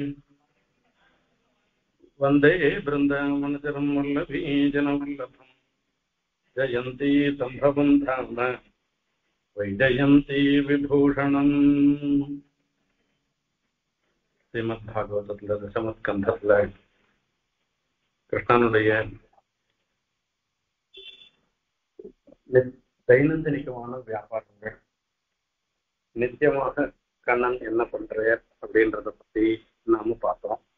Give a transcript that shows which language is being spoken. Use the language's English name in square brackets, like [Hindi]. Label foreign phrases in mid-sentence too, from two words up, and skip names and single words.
[Sanskrit] वन्दे बृन्दावनचरं वल्लभीजनवल्लभं जयन्ती सम्भवं धाम वैजयन्ती विभूषणम्। [Tamil] श्रीमद्भागवतத்தில் தசமஸ்கந்தத்தில் கிருஷ்ணனுடைய தைனந்தினிகமான வியாபாரங்கள், நித்தியமாக கண்ணன் என்ன பண்றார் அப்படின்றத பத்தி நாம பார்த்தோம்.